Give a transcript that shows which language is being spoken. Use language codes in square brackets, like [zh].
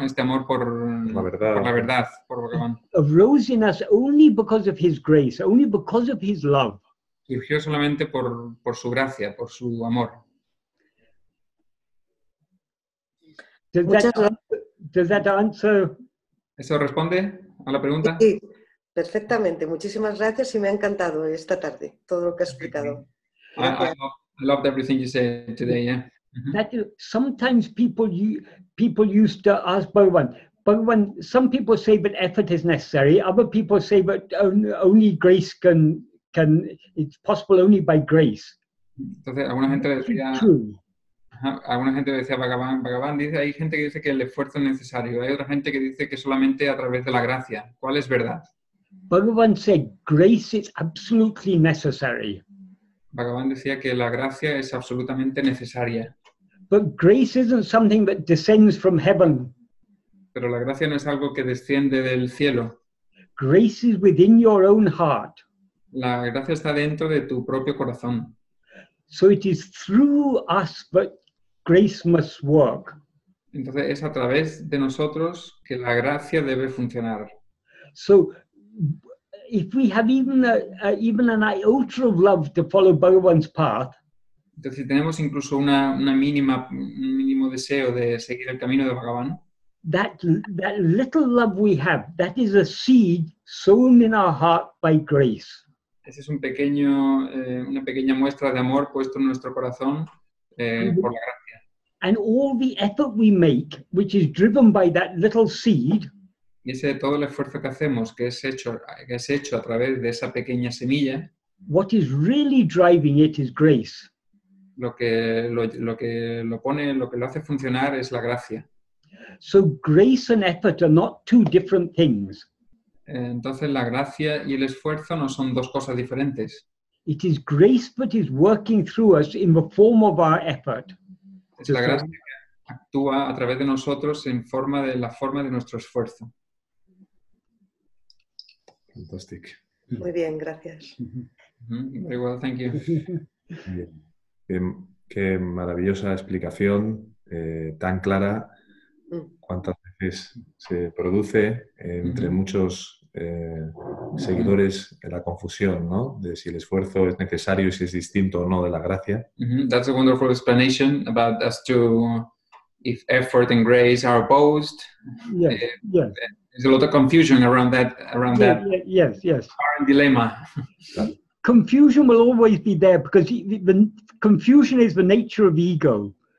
[es] Este amor por la verdad, por Bhagavan. [en] Arose in us only because of his grace, only because of his love. [es] Surgió solamente por su gracia, por su amor. [en] Does that answer? [es] ¿Eso responde a la pregunta? Sí. Perfectamente. Muchísimas gracias y me ha encantado esta tarde todo lo que has explicado. [en] I loved everything you said today, yeah. That sometimes people used to ask Bhagavan, some people say that effort is necessary, other people say that only grace it's possible only by grace. [es] Entonces, alguna gente decía, [en] True. [es] alguna gente decía Bhagavan dice, hay gente que dice que el esfuerzo es necesario, hay otra gente que dice que solamente a través de la gracia. ¿Cuál es verdad? [en] Bhagavan said grace is absolutely necessary. [es] Bhagavan decía que la gracia es absolutamente necesaria. [en] But grace isn't something that descends from heaven. [es] Pero la gracia no es algo que desciende del cielo. [en] Grace is within your own heart. [es] La gracia está dentro de tu propio corazón. [en] So it is through us that grace must work. [es] Entonces es a través de nosotros que la gracia debe funcionar. [en] So if we have even an iota of love to follow Bhagavan's path, [es] Entonces si tenemos incluso un mínimo deseo de seguir el camino de Bhagavan, [en] that little love we have, that is a seed sown in our heart by grace. [es] ese es una pequeña muestra de amor puesto en nuestro corazón por la gracia. [en] And all the effort we make, which is driven by that little seed, [es] Y todo el esfuerzo que hacemos, que es hecho a través de esa pequeña semilla, [en] what is really driving it is grace. [es] lo que lo hace funcionar es la gracia. [en] So grace and effort are not two different things. [es] Entonces la gracia y el esfuerzo no son dos cosas diferentes. [en] It is grace that is working through us in the form of our effort. [es] Es la gracia que actúa a través de nosotros en la forma de nuestro esfuerzo. Fantástico. Muy bien, gracias. [en] Very well, thank you. [es] Bien. Qué maravillosa explicación, tan clara. Cuántas veces se produce entre muchos seguidores la confusión, ¿no? De si el esfuerzo es necesario y si es distinto o no de la gracia. [en] That's a wonderful explanation about as to if effort and grace are opposed. Yes, yes. There's a lot of confusion around that. Yes. Current dilemma. Confusion will always be there because the confusion is the nature of ego.